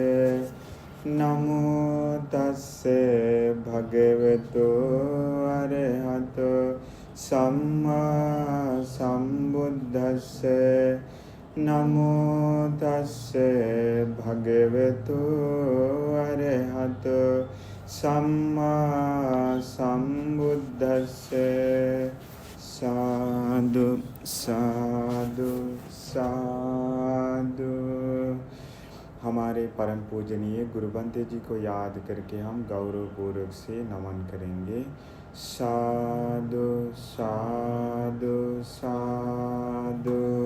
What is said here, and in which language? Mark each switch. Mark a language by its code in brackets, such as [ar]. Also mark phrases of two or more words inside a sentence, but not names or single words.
[pi] නමෝ තස්සේ භගවතු අරහතු සම්මා සම්බුද්දස්සේ නමෝ තස්සේ භගවතු අරහතු සම්මා සම්බුද්දස්සේ साधु साधु साधु। [hi] हमारे परम पूजनीय गुरु बंते जी को याद करके हम गौरव पूर्वक से नमन करेंगे। [pi] साधु साधु साधु।